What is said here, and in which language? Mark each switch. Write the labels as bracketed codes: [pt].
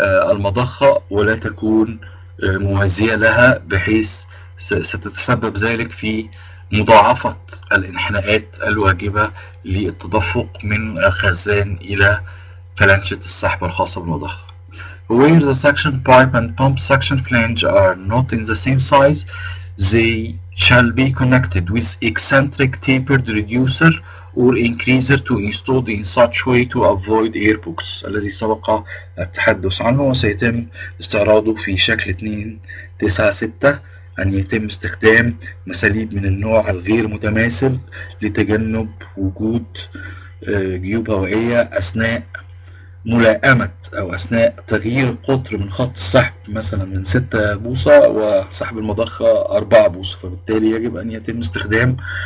[ar] المضخة ولا تكون موازية لها، بحيث ستتسبب ذلك في مضاعفة الانحناءات الواجبة للتدفق من الخزان إلى فلانشة السحب الخاصة بالمضخة. [en] Where the suction pipe and pump suction flange are not in the same size, they shall be connected with eccentric tapered reducer or increaser to installed in such way to avoid air pockets، [ar] الذي سبق التحدث عنه وسيتم استعراضه في شكل 2.9.6. أن يتم استخدام مساليب من النوع الغير متماثل لتجنب وجود جيوب هوائية أثناء ملائمة أو أثناء تغيير القطر من خط السحب، مثلا من 6 بوصة وسحب المضخة 4 بوصة، فبالتالي يجب أن يتم استخدام